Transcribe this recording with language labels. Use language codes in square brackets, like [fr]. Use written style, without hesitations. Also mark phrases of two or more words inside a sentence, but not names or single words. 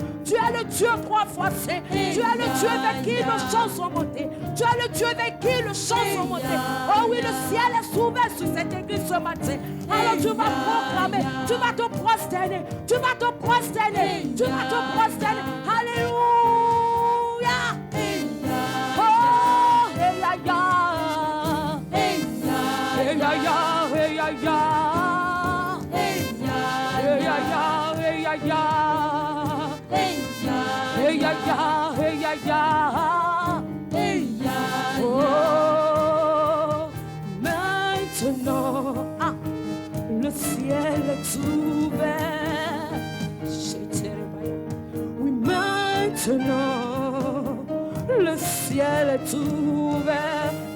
[fr] Tu es le Dieu trois fois saint. Tu es le Dieu avec qui nos chants sont montés. Tu es le Dieu avec qui le chant sont montés. Oh oui, le ciel est ouvert sur cette église ce matin. Alors tu vas proclamer, tu vas te prosterner, tu vas te prosterner, tu vas te prosterner. Alléluia. Oh, hey ya ya, hey ya ya, hey ya ya, hey ya ya, hey ya ya, hey ya ya, hey ya ya, hey ya. Oh, maintenant, le ciel est ouvert. Oui, maintenant, le ciel est ouvert.